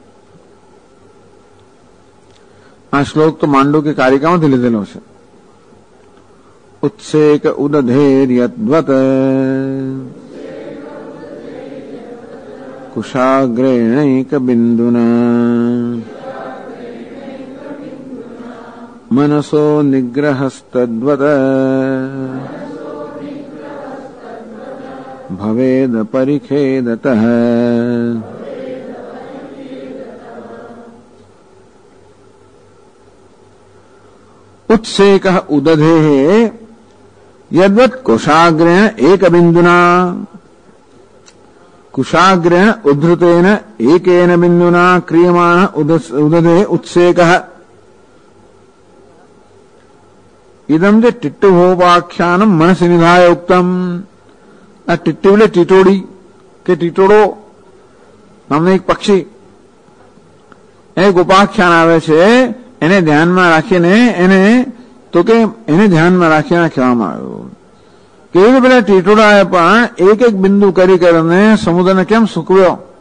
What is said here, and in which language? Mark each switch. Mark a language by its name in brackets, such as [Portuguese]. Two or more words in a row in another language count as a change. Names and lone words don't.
[Gujarati] આ શ્લોક તો માંડુકી કારિકામાંથી લીધેલો છે. [Sanskrit] ઉત્સેક ઉદધેર્યદ્વત કુશાગ્રેણૈક બિંદુના मनसो निग्रहस्तद्वत् भवेद परिखेदतः। उत्सेकः उदधेः यद्वत् कुशाग्रेण एकबिन्दुना कुशाग्रेण उद्धृतेन एकेन बिन्दुना क्रियमाण उदधेः उत्सेकः इदं च टिट्टुभोपाख्यानं मनसि निधाय उक्तम्। [Gujarati] આ ટીટ્ટી એટલે ટીટોડી કે ટીટોડો નામનો એક પક્ષી, એ ઉપાખ્યાન આવે છે. એને ધ્યાનમાં રાખીને એને ધ્યાનમાં રાખીને કહેવામાં આવ્યું કે એ પેલા ટીટોડાએ પણ એક એક બિંદુ કરી કરીને સમુદ્રને કેમ સૂકવ્યો.